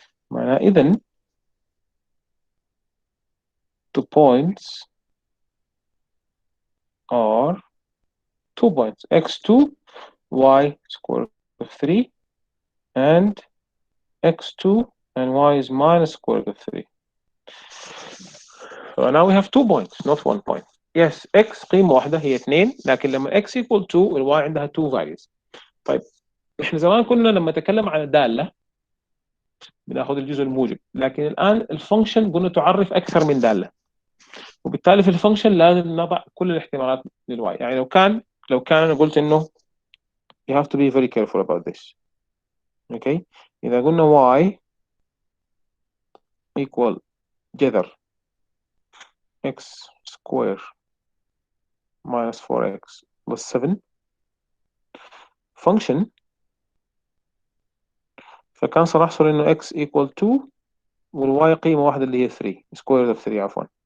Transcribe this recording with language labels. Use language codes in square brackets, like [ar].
[ar] معناها إذن [en] the points are 2 points, x2 y square root of 3 and x2 and y is minus square root of 3. So now we have 2 points, not 1 point. Yes, x [ar] قيمة واحدة هي 2، لكن لما [en] x equal 2 الy عندها 2 values. [ar] طيب احنا زمان كنا لما نتكلم عن الدالة بناخذ الجزء الموجب، لكن الآن الفانكشن قلنا تعرف أكثر من دالة، وبالتالي في الفانكشن لازم نضع كل الاحتمالات للواي. يعني لو كان أنا قلت إنه [en] you have to be very careful about this. [ar] Okay, إذا قلنا y equal جذر x square minus 4x plus 7 function، فكان سنحصل إنه x equal 2 والواي قيمة واحدة اللي هي 3 square root of 3 عفوا.